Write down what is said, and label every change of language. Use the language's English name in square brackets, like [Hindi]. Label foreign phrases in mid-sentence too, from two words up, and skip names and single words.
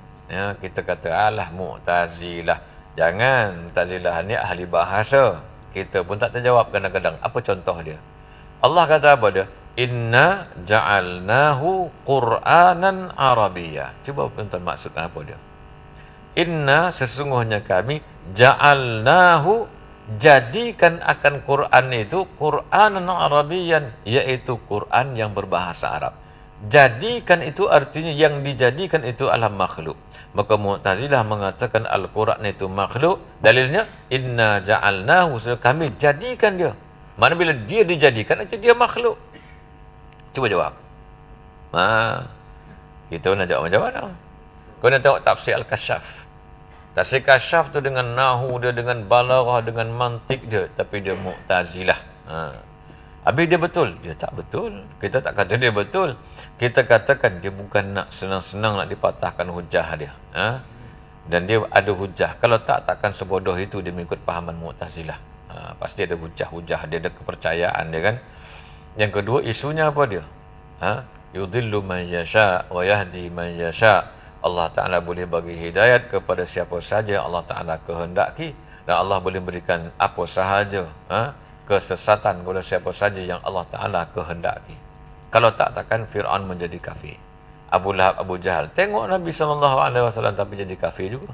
[Malay] Ya, kita kata alah Mu'tazilah. Jangan, Mu'tazilah ni ahli bahasa. Kita pun tak terjawab kadang-kadang. Apa contoh dia? Allah kata apa dia? [Arabic] إنا جعلناه قرآنا عربيا. [Malay] Cuba tuan-tuan maksudkan apa dia? Inna, sesungguhnya kami, ja'alnahu, jadikan akan Quran itu [Arabic] قرآنا عربيا, [Malay] yaitu Quran yang berbahasa Arab. Jadikan itu artinya yang dijadikan itu adalah makhluk. Maka Mu'tazilah mengatakan Al-Quran itu makhluk. Dalilnya [Arabic] إنا جعلناه, [Malay] kami jadikan dia. Mana bila dia dijadikan aja dia makhluk. Cuba jawab. Kita nak jawab macam mana? Kau nak tengok tafsir Al-Kashaf. Tafsir Kashaf tu dengan nahu dia, dengan balaghah, dengan mantik dia, tapi dia Mu'tazilah. Habis dia betul? Dia tak betul. Kita tak kata dia betul. Kita katakan dia bukan nak senang-senang nak dipatahkan hujah dia. Dan dia ada hujah. Kalau tak, takkan sebodoh itu dia mengikut pahaman Mu'tazilah. Pasti ada hujah-hujah. Dia ada kepercayaan dia kan. Yang kedua, isunya apa dia? [Arabic] يضل من يشاء ويهدي من يشاء'. [Malay] Allah Ta'ala boleh bagi hidayat kepada siapa saja Allah Ta'ala kehendaki. Dan Allah boleh berikan apa sahaja kesesatan kepada siapa saja yang Allah Ta'ala kehendaki. Kalau tak, takkan Fir'aun menjadi kafir. Abu Lahab, Abu Jahal. Tengok Nabi SAW tapi jadi kafir juga.